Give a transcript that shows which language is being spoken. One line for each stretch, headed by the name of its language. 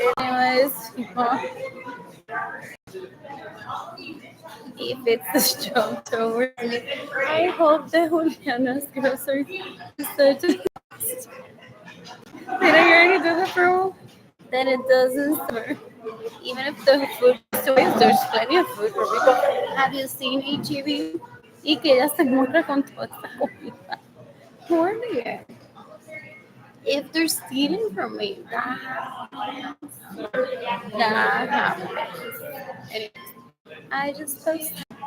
English: Anyways, if it's this joke towards me, I hope that Juliana's grocery is such a did I already do the promo? That it doesn't suffer. Even if the food is to waste, there's plenty of food for people. Have you seen HEB?
Spanish: Y que ella se muera con toda esta comida.
English: Poor man. If they're stealing from me, that happens. That happens. Anyways, I just posted.